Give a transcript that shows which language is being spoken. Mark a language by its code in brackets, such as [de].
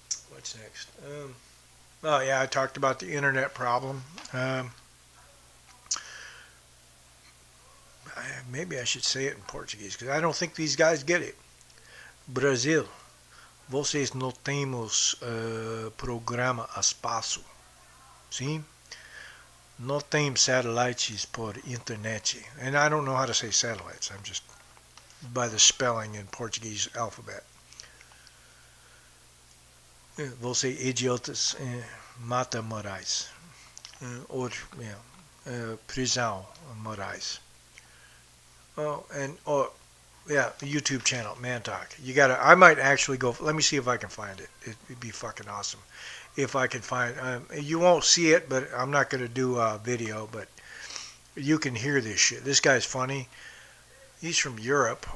[en] What's next? Oh yeah, I talked about the internet problem. Maybe I should say it in Portuguese because I don't think these guys get it. [pt] Brasil, vocês não temos programa a espaço, sim? Não tem satellites por internet, [en] and I don't know how to say satellites. I'm just by the spelling in Portuguese alphabet. [pt] Você idiotas mata Moraes, or prisão Moraes. [en] Oh, and yeah, the YouTube channel, Man Talk. You gotta. I might actually go. Let me see if I can find it. It'd be fucking awesome if I can find. You won't see it, but I'm not gonna do a video. But you can hear this shit. This guy's funny. He's from Europe.